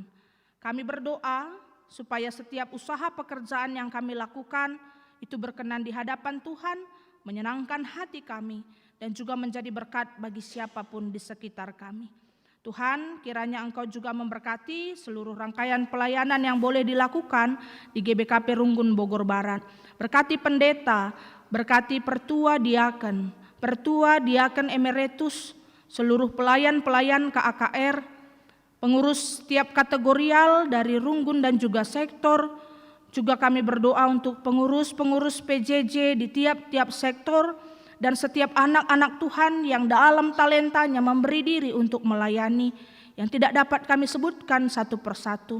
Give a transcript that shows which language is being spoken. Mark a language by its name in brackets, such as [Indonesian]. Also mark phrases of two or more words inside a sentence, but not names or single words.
[Indonesian] Kami berdoa supaya setiap usaha pekerjaan yang kami lakukan itu berkenan di hadapan Tuhan, menyenangkan hati kami, dan juga menjadi berkat bagi siapapun di sekitar kami. Tuhan, kiranya Engkau juga memberkati seluruh rangkaian pelayanan yang boleh dilakukan di GBKP Runggun Bogor Barat. Berkati pendeta, berkati pertua diaken emeritus, seluruh pelayan-pelayan KAKR, pengurus setiap kategorial dari Runggun dan juga sektor. Juga kami berdoa untuk pengurus-pengurus PJJ di tiap-tiap sektor, dan setiap anak-anak Tuhan yang dalam talentanya memberi diri untuk melayani, yang tidak dapat kami sebutkan satu persatu.